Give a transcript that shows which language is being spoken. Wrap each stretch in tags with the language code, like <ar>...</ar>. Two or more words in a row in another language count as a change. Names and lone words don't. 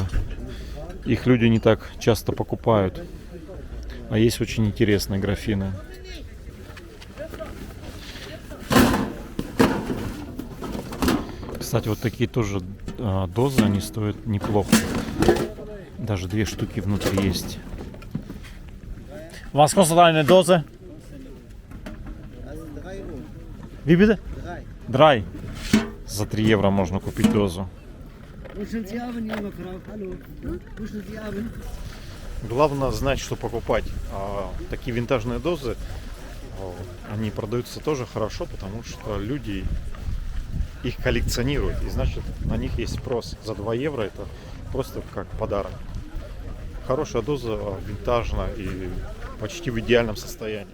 <ru>Их люди не так часто покупают. А есть очень интересные графины. Кстати, вот такие тоже дозы, они стоят неплохо. Даже 2 штуки внутри есть.</ru> <de>Was kostet eine Dose? Also 3 Euro. Wie bitte? 3. 3.</de> <ru>За 3 евро можно купить дозу.</ru> <de>Guten Abend, junge Frau. Hallo. Guten Abend.</de> <ru>Главное знать, что покупать. Такие винтажные дозы, они продаются тоже хорошо, потому что люди их коллекционируют. И значит, на них есть спрос. За 2 евро это просто как подарок. Хорошая доза, винтажная и почти в идеальном состоянии.</ru>